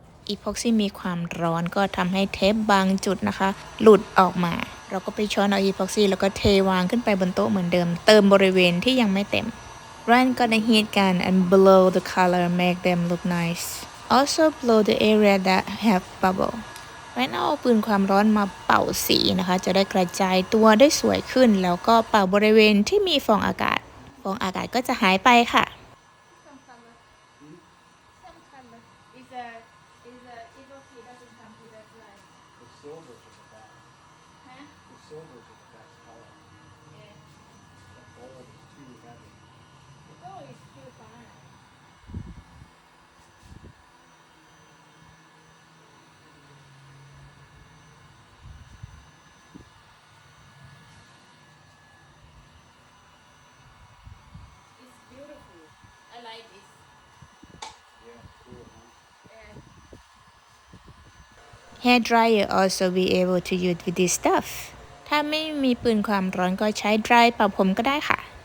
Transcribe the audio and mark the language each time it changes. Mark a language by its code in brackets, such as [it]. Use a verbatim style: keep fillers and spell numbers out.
[th] Epoxy มีความร้อนก็ทำให้เทปบางจุดนะคะหลุดออกมาเราก็ไปช้อนเอา epoxy แล้วก็เทวางขึ้นไปบนโต๊ะเหมือนเดิมเติมบริเวณที่ยังไม่เต็ม [en] Run got a heat gun and blow the color make them look nice. Also blow the area that have bubble. [th] Run เอาปืนความร้อนมาเป่าสีนะคะจะได้กระจายตัวได้สวยขึ้นแล้วก็เป่าบริเวณที่มีฟองอากาศฟองอากาศก็จะหายไปค่ะ [en] Some color. Some color. Is a is a epoxy doesn't come to that light. The silver to the back. Huh? The silver to the back color. Yeah. The gold is too heavy. The gold is too fine. Like this. Yeah, cool, huh? Yeah. Hair dryer also be able to use with this stuff. [th] ถ้าไม่มีปืนความร้อนก็ใช้ dry เป่าผมก็ได้ค่ะ